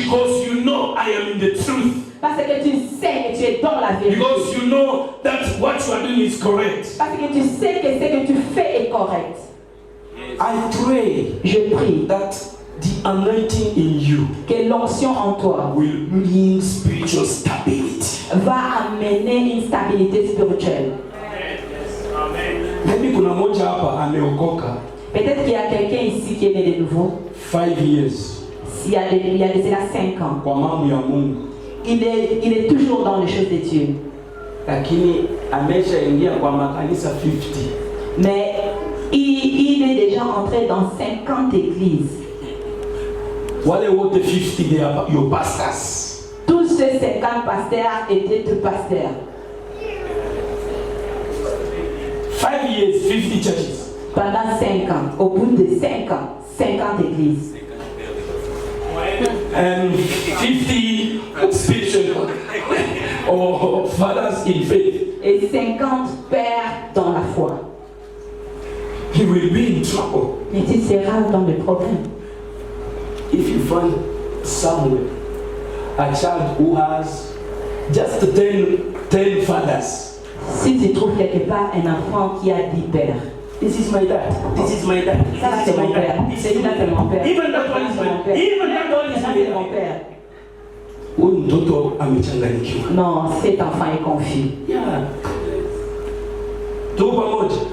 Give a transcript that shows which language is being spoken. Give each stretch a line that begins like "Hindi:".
English: because you know I am in the truth,
French: Parce que tu sais que tu es dans la vérité.
English: because you know that what you are doing is correct.
French: Parce que tu sais que ce que tu fais est correct.
English: I pray
French: Je prie
English: that the anointing in you
French: que l'onction en toi
English: will bring spiritual stability.
French: va amener une stabilité spirituelle.
Swahili: Maybe kuna moja hapa ameokoka
French: Peut-être qu'il y a quelqu'un ici qui est né de nouveau.
English: 5 years
French: Il y a de cela 5 ans.
Swahili: kwa mambo ya Mungu,
French: Il est toujours dans les choses de Dieu.
Swahili: lakini ameshaingia kwa makanisa 50.
French: Mais il est déjà entré dans 50 églises.
Swahili: Wale wote
English: 50 they are your pastors.
French: Tous ces 50 pasteurs étaient deux pasteurs.
English: 5 years, 50 churches.
French: Pendant 5 ans, au bout de 5 ans, 50 églises.
English: And 50 spiritual or fathers in faith.
French: Et 50 pères dans la foi.
English: He will be in trouble
French: Mais tu seras dans le problème.
English: if you find somewhere a child who has just 10 fathers.
French: Si tu trouves quelque part un enfant qui a 10 pères,
English: This is my dad. This is my dad.
French: Ça là, c'est mon père. Celui-là, c'est mon père.
English: Even that one is my père. Even that one is
French: c'est mon père.
Swahili: Huyu mtoto amechanganyikiwa.
French: Non, cet enfant est confus.
Swahili: Yeah. Tuko pamoja.